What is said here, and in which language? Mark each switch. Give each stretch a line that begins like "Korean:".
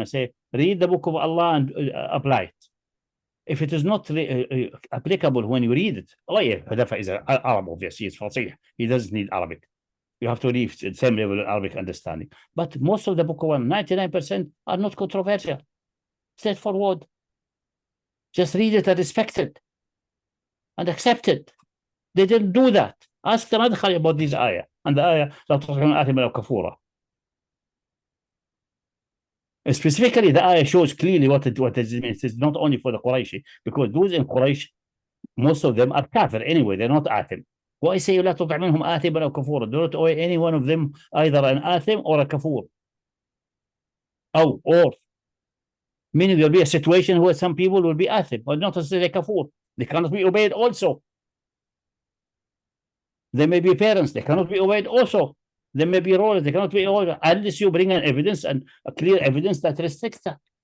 English: I say, read the book of Allah and apply it. If it is not applicable when you read it, oh yeah, Hudayfa is an Arab, obviously, he's Fasih. He doesn't need Arabic. You have to read the same level of Arabic understanding. But most of the book of Allah, 99% are not controversial. Straightforward. Just read it and respect it and accept it. They didn't do that. Ask the Madkhali about this ayah. And the ayah,
Arabic: لا تطعن آثما أو كفورا.
English: Specifically, the ayah shows clearly what it means. It's not only for the Quraishi, because those in Quraysh, most of them are kafir anyway. They're not athim. Why say
Arabic: لا تطع منهم آثما أو كفورا?
English: Do not owe any one of them either an athim or a kafur. Or meaning there will be a situation where some people will be athim, but not necessarily kafur. They cannot be obeyed also. There may be parents, they cannot be obeyed also. There may be rulers, they cannot be obeyed unless you bring an evidence and a clear evidence that restricts that.